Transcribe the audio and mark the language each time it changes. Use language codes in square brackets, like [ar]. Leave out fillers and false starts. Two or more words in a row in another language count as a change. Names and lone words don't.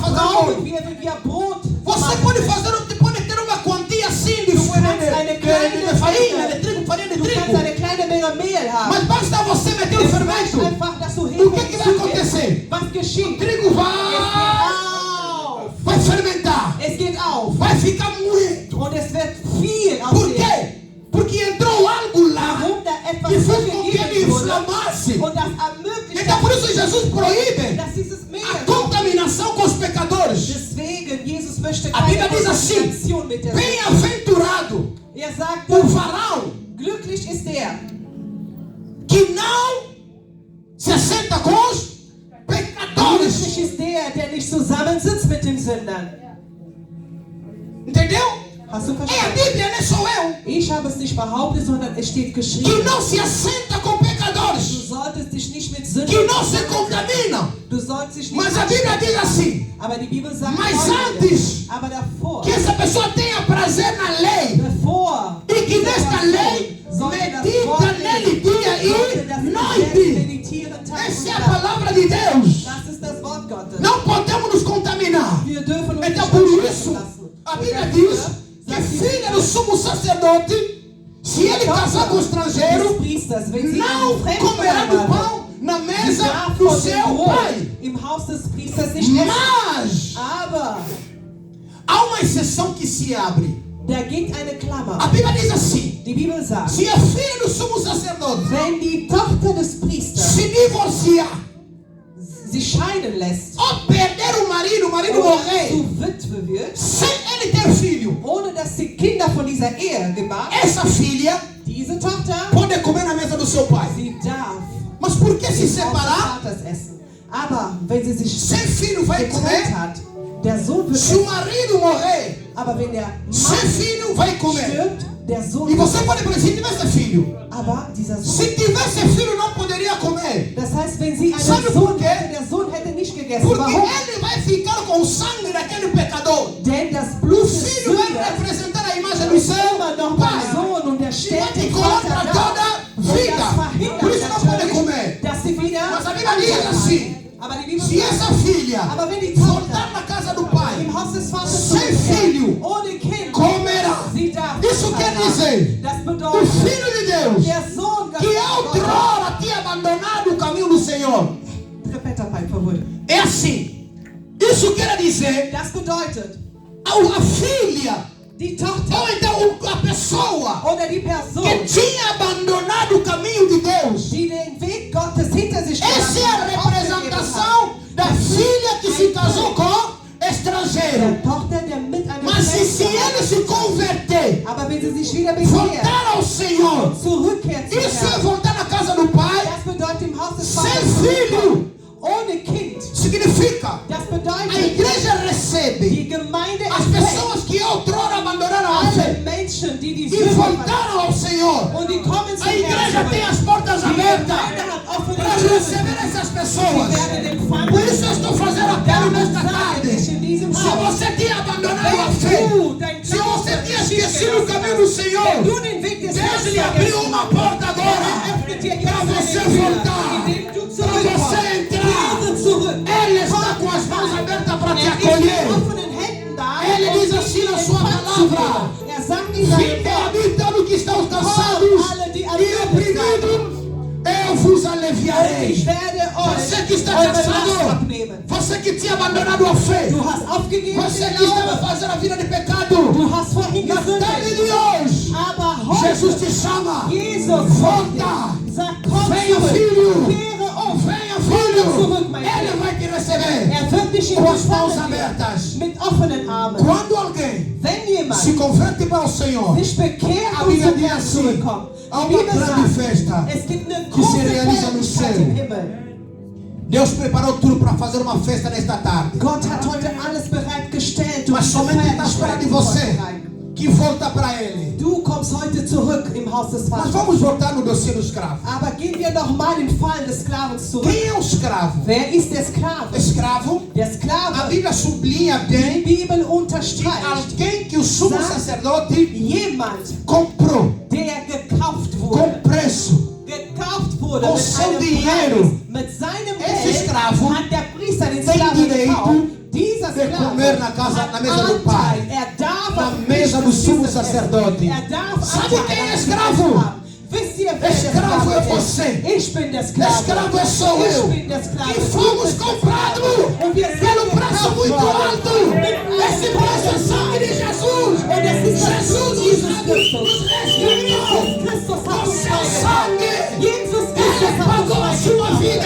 [pt] fazer [de] brauchen [pt] molho. [de] wir, wenn wir Brot [pt] Você [de] machen. [pt] pode ter uma quantia assim de farinha, de trigo, farinha de [de] Du kannst [pt] trigo. [de] eine kleine Menge Mehl haben. [pt] Mas basta você meter o [de] Es reicht [pt] fermento. [de] einfach, dass du [pt] O [de] Hefe [pt] que é que vai acontecer? [de] hinzugibst. Was [pt] O [de] geschieht? [pt] trigo vai fermentar. [de] Es geht auf. [pt] Vai ficar muito. [de] Und es wird viel [pt] Por [de] aussehen. [pt] quê? Porque entrou algo lá [de] Warum da etwas [pt] que fez com que ele [de] zugegeben wurde [pt] inflamasse. [de] und das ermöglicht [pt] Então por isso Jesus proíbe [de] dass dieses Mehl [pt] a contaminação com os pecadores. [de] Deswegen, Jesus möchte [pt] A Bíblia [de] keine [pt] diz assim: [de] Kontamination mit der Sünde. [pt] bem-aventurado [de] Er sagt, [pt] o varão [de] glücklich ist der, [pt] que não se assenta com os pecadores. [de] glücklich ist der nicht zusammensitzt mit den Sündern. [pt] Entendeu? [de] Hast du [pt] É a [de] verstanden? [pt] Bíblia, não sou eu. [de] Ich habe es nicht behauptet, sondern es steht [pt] Que [de] geschrieben. [pt] não se assenta com [de] Du [pt] pecadores. [de] solltest dich nicht mit [pt] Que [de] Sündern [pt] não se [de] zusammensetzen. [pt] contamina. [de] Du sollst dich nicht [pt] Mas a Bíblia [de] anstecken. [pt] diz assim: [de] Aber die Bibel sagt [pt] Mas [de] Folgendes. [pt] antes [de] Aber davor, [pt] que essa pessoa tenha prazer na lei. [de] bevor [pt] E que [de] diese [pt] nesta [de] Person [pt] lei [de] sollte das [pt] medita [de] Wort [pt] nele [de] lesen, [pt] dia [de] sollte [pt] e [de] das Gesetz [pt] noite. [de] meditieren Tag [pt] Essa é a [de] und Nacht. [pt] palavra de Deus. [de] Das ist das Wort Gottes. [pt] Não podemos nos contaminar. [de] Wir dürfen uns [pt] Então [de] nicht [pt] por [de] anstecken [pt] isso, [de] lassen. [pt] a [de] Und [pt] Bíblia [de] dafür [pt] diz que [de] sagt die [pt] filha do [de] Bibel, [pt] sumo sacerdote, se ele casar com o [de] des [pt] estrangeiro, [de] Priesters, wenn sie [pt] não [de] einen Fremden [pt] comerá do [de] heiratet, [pt] pão na [de] sie [pt] mesa [de] darf [pt] do [de] von dem [pt] seu [de] Brot [pt] pai. [de] im Haus des Priesters nicht essen. [pt] Mas [de] Aber [pt] há uma exceção que se abre. [de] da gibt eine Klammer. [pt] A Bíblia diz assim: [de] Die Bibel sagt, [pt] se a filha do sumo sacerdote [de] wenn die Tochter des Priesters [pt] se divorciar [de] sich scheiden lässt [pt] ou perder o marido [de] oder [pt] morrer, [de] zu Witwe wird, [pt] sem ele ter filho, [de] ohne dass sie Kinder von dieser Ehe gebar, [pt] essa filha [de] diese Tochter, [pt] pode comer na mesa do seu pai. [de] sie darf [pt] Mas por que se [de] im Haus des [pt] separar? [de] Vaters essen. Aber wenn sie sich [pt] Sem filho vai [de] getrennt [pt] comer. [de] hat, der Sohn wird [pt] Se o [de] essen. [pt] marido morrer, [de] Aber wenn der [pt] sem [de] Mann [pt] filho vai comer. [de] stirbt, der Sohn [pt] E [de] wird [pt] você pode pensar, se tivesse filho, [de] Aber dieser Sohn, [pt] se tivesse filho não poderia comer. [de] das heißt, wenn sie einen [pt] Sabe por [de] Sohn [pt] quê? [de] hätte, der Sohn hätte nicht gegessen. [pt] Porque [de] Warum? [pt] ele vai ficar com o sangue daquele pecador. [de] Denn das [pt] O [de] Blut des [pt] filho vai [de] Sünders [pt] representar a imagem do [de] ist [pt] seu [de] immer noch beim [pt] pai. [de] Sohn und der [pt] E [de] stellt [pt] vai te [de] den [pt] contra [de] Vater dar. [pt] toda [de] Und das [pt] vida. [de] verhindert [pt] Por isso não pode [de] natürlich, [pt] comer. [de] dass sie wieder [pt] Mas a Bíblia diz assim: [de] Aber die Bibel [pt] se [de] sagt, [pt] essa filha [de] aber wenn die [pt] voltar [de] Tochter [pt] na casa do pai, [de] im Haus des Vaters [pt] sem [de] zurückkehrt, [pt] filho, [de] ohne Kind, [pt] comerá. [de] sie darf [pt] Isso quer [de] haben. [pt] dizer, [de] Das [pt] o [de] bedeutet, [pt] filho de Deus, [de] der Sohn [pt] que outrora tinha abandonado o caminho do Senhor. Repeta, pai, por favor. É assim. Isso quer dizer, [de] Das bedeutet, [pt] a filha, [de] die Tochter [pt] ou então a pessoa [de] oder die Person, [pt] que tinha abandonado o caminho de Deus. [de] die den Weg Gottes hinter sich [pt] Essa é a [de] gelassen hat, [pt] representação da filha que se casou com [de] der [pt] estrangeiro. [de] Tochter, der mit einem [pt] Mas se [de] Fremden [pt] ele se converter, [de] aber wenn sie sich wieder bekehrt, [pt] voltar ao Senhor, [de] zurückkehrt zu [pt] isso é [de] Herrn, [pt] voltar na casa do Pai, [de] das bedeutet im Haus des [pt] sem [de] Vaters [pt] filho. [de] ohne Kind. [pt] Significa, [de] Das [pt] a [de] bedeutet, [pt] igreja recebe [de] die Gemeinde [pt] as [de] empfängt [pt] pessoas que outrora abandonaram a [de] alle [pt] fé [de] Menschen, die die [pt] e [de] Sünde verlassen [pt] voltaram ao Senhor. [de] und die kommen zum [pt] A igreja [de] Herrn [pt] tem [de] zurück. [pt] as portas [de] Die [pt] abertas [de] Gemeinde hat offene [pt] para [de] Türen. [pt] receber essas [de] Sie [pt] pessoas. [de] werden empfangen. [pt] Por isso eu estou fazendo apelo nesta [de] Darum sage [pt] tarde. [de] ich in diesem [pt] Se [de] Haus, [pt] você tinha abandonado a fé, [de] wenn du dein [pt] se você tinha esquecido o caminho do [de] wenn [pt] Senhor, [de] du den Weg des [pt] Deus [de] Herrn [pt] lhe abriu [de] vergessen [pt] uma porta agora [de] öffnet dir [pt] para [de] jetzt [pt] você [de] eine Tür, [pt] voltar, [de] indem du [pt] para [de] zurückkommst. [pt] você entrar. [de] Kehre zurück. [pt] Ele está com as mãos abertas para te [de] Er ist mit [pt] acolher. [de] offenen Händen da, [pt] Ele [de] um [pt] diz [de] dich [pt] assim na [de] in [pt] sua [de] Empfang zu [pt] palavra: [de] nehmen. Er sagt in seinem [pt] Vinde [de] Wort, [pt] a mim todos que estão cansados e oprimidos, eu vos aliviarei. [de] ich werde [pt] Você [de] euch [pt] que está [de] eure Last [pt] cansado, [de] abnehmen. [pt] você que tinha abandonado a fé, [de] Du hast aufgegeben [pt] você [de] den [pt] que estava [de] Glauben. [pt] fazendo a vida de pecado, [de] Du hast vorhin [pt] na tarde de [de] gesündigt. [pt] hoje, [de] Aber heute, [pt] Jesus te chama. [de] Jesus [pt] Volta, [de] sagt, komm [pt] venha [de] zurück. [pt] filho, [de] Kehre um. [pt] venha filho. [de] zurück, mein [pt] Ele [de] Kind. [pt] vai te receber [de] Er wird dich in [pt] com as mãos [de] Empfang nehmen. [pt] abertas. [de] Mit offenen Armen. [pt] Quando alguém [de] Wenn jemand [pt] se se converte para o Senhor, [de] sich bekehrt [pt] a [de] und [pt] Bíblia [de] zum [pt] diz [de] Herrn [pt] assim: [de] zurückkommt. [pt] há [de] Die [pt] uma [de] Bibel [pt] grande [de] sagt, [pt] festa. [de] es gibt eine [pt] que se [de] große [pt] realiza no [de] Feierlichkeit [pt] céu. [de] im Himmel. [pt] Deus preparou tudo para fazer uma festa nesta tarde. [de] Gott hat heute alles bereitgestellt, um [pt] Mas [de] diese [pt] somente está esperando [de] Feierlichkeit [pt] de você [de] vorzubereiten. [pt] que volta para Ele. [de] Du kommst heute zurück im Haus des [pt] Mas [de] Vaters. [pt] vamos voltar no dossiê do escravo. [de] Aber gehen wir noch mal im Fall des Sklavens zurück. [pt] Quem é o escravo? [de] Wer ist der Sklave? [pt] Escravo, [de] Der [pt] a [de] Sklave, [pt] Bíblia sublinha [de] die [pt] bem [de] Bibel unterstreicht, [pt] alguém que o sumo sacerdote [de] jemand, [pt] comprou [de] der gekauft [pt] com [de] wurde. [pt] preço. [de] Gekauft wurde [pt] Com [de] mit [pt] seu [de] einem [pt] dinheiro. [de] Preis. Mit seinem [pt] Esse [de] Geld [pt] escravo [de] hat der Priester den [pt] tem [de] Sklaven [pt] direito [de] gekauft. Dieser [pt] de comer na [de] Sklave [pt] na mesa do [de] hat [pt] pai. [de] Anteil. Er darf [pt] Na [de] am [pt] mesa [de] Tisch [pt] do [de] des [pt] sumo [de] Priesters essen. [pt] sacerdote. [de] Er darf [pt] Sabe [de] Anteil [pt] quem é [de] an diesem [pt] escravo? [de] Essen haben. Wisst ihr, wer der [pt] Escravo [de] Sklave [pt] é [de] ist? [pt] você. [de] Ich bin der Sklave. [pt] Escravo sou [de] Ich [pt] eu. [de] bin der Sklave. [pt] Que [de] Du [pt] fomos [de] bist der [pt] comprados [de] Sklave. Und wir sind [pt] pelo preço [de] gekauft [pt] muito [de] worden. [pt] alto. [de] Mit [pt] Esse preço é sangue de Jesus. [de] Und es ist das [pt] Jesus [de] Blut Jesus [pt] nos [de] Christus. [pt] resgatou. [de] Jesus Christus hat [pt] Com [de] uns [pt] seu [de] freigebracht. [pt] sangue, [de] Jesus [pt] Ele [de] Christus hat uns [pt] pagou a sua [de] freigebracht. [pt] vida.